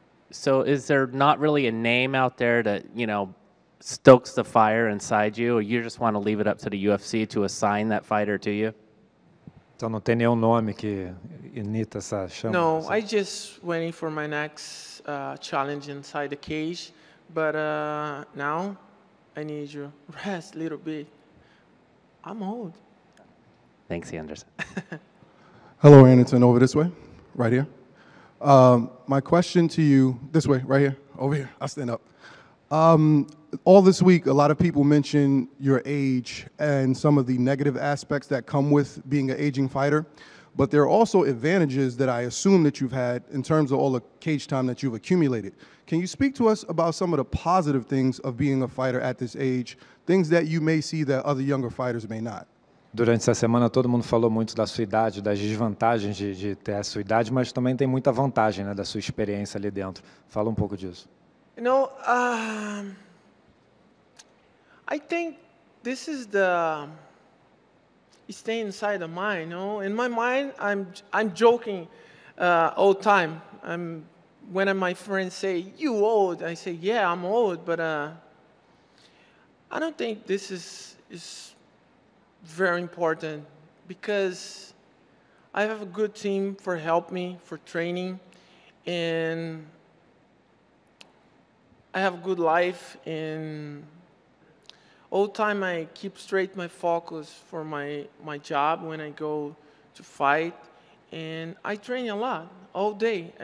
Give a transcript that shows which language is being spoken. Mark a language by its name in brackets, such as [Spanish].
[English] So is there not really a name out there that, you know, stokes the fire inside you, or you just want to leave it up to the UFC to assign that fighter to you? [Portuguese] Então não tem nenhum nome que imita essa chama? [English] No, I just waiting for my next challenge inside the cage, but now I need you rest a little bit. I'm old. Thanks, Anderson. Hello, Anderson. Over this way, right here. My question to you, this way, right here, over here. I'll stand up. All this week, a lot of people mention your age and some of the negative aspects that come with being an aging fighter. But there are also advantages that I assume that you've had in terms of all the cage time that you've accumulated. Can you speak to us about some of the positive things of being a fighter at this age, things that you may see that other younger fighters may not? [Portuguese] Durante essa semana todo mundo falou muito da sua idade, das desvantagens de ter a sua idade, mas também tem muita vantagem, né, da sua experiência ali dentro. Fala um pouco disso. [English] You know, I think this is the stay inside the mind. You know, in my mind, I'm joking all the time. When my friends say you old, I say yeah, I'm old, but I don't think this is very important because I have a good team for help me for training, and I have a good life, and all the time I keep straight my focus for my job when I go to fight, and I train a lot all day.